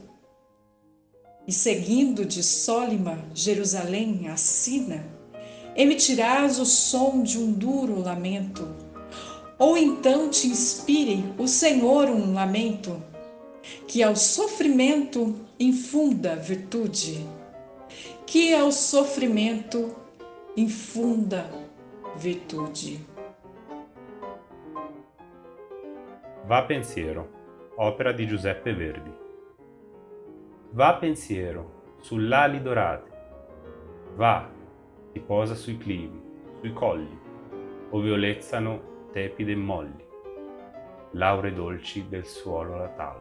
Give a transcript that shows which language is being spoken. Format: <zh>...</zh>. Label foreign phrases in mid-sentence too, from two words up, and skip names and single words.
<pt>E seguindo de Sólima, Jerusalém, assina, emitirás o som de um duro lamento. Ou então te inspire o Senhor um lamento, que ao sofrimento infunda virtude, que ao sofrimento infunda virtude.</pt> <it>Va Pensiero, opera di Giuseppe Verdi. Va pensiero, sull'ali dorate, va, ti posa sui clivi, sui colli, ove olezzano tepide e molli, laure dolci del suolo natale.</it>